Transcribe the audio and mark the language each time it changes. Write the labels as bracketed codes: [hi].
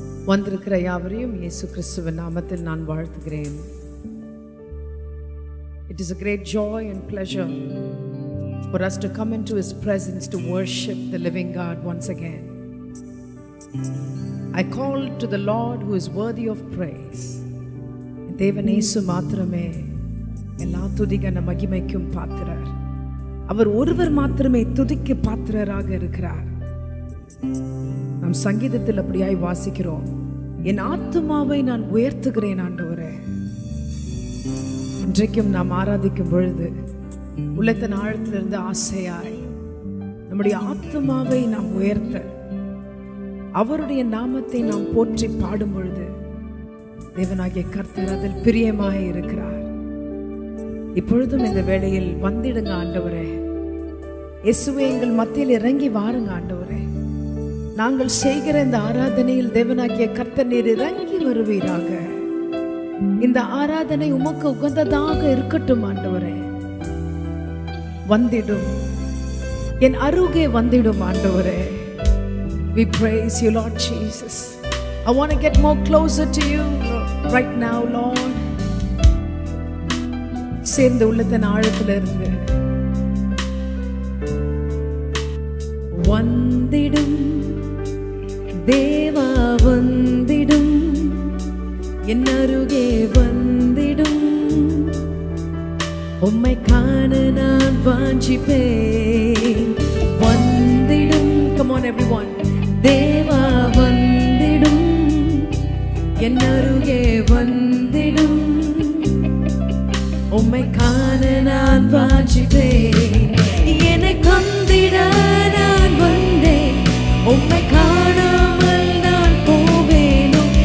[ta] வந்திருக்கிற யாவரையும் இயேசு கிறிஸ்துவின் நாமத்தில் நான் வாழ்த்துகிறேன். [en] It is a great joy and pleasure for us to come into His presence to worship the living God once again. I call to the Lord who is worthy of praise. [ta] தேவன் இயேசு மாத்திரமே எல்லா துதிகன மகிமைக்கும் பாத்திரர். அவர் ஒருவர் மாத்திரமே துதிக்கு பாத்திரராக இருக்கிறார். நாம் சங்கீதத்தில் அப்படியாய் வாசிக்கிறோம், என் ஆத்துமாவை நான் உயர்த்துகிறேன் ஆண்டவரே. இன்றைக்கும் நாம் ஆராதிக்கும் பொழுது உள்ளத்தின் ஆழத்திலிருந்து ஆசையாய் நம்முடைய ஆத்துமாவை நாம் உயர்த்த, அவருடைய நாமத்தை நாம் போற்றி பாடும் பொழுது தேவனாகிய கர்த்தர் அதில் பிரியமாய் இருக்கிறார். இப்பொழுதும் இந்த வேளையில் வந்திடுங்க ஆண்டவரே. இயேசுவே, எங்கள் மத்தியில் இறங்கி வாருங்க ஆண்டவரே. நாங்கள் செய்கிற இந்த ஆராதனையில் தேவனாகிய கர்த்தர் நீர் இறங்கி வருவீராக. இந்த ஆராதனை உமக்கு உகந்ததாக இருக்கட்டும் ஆண்டவரே. வந்திடும், என் அருகே வந்திடும் ஆண்டவரே. [en] We praise you, Lord Jesus. I want to get more closer to you right now, Lord. [ta] சேர்ந்த உள்ளத்தின் ஆழத்திலிருந்து வந்திடும் தேவா, வந்திடும், என் அருகே வந்திடும், உம்மை காண நான் வாஞ்சிப்பேன். வந்திடும், [en] come on everyone. [ta] தேவா வந்திடும், என் அருகே வந்திடும், உம்மை காண நான் வாஞ்சிப்பேன். என்னை கந்திட நான் வந்தேன், உம்மை காணாமல் நான் போவேனோ.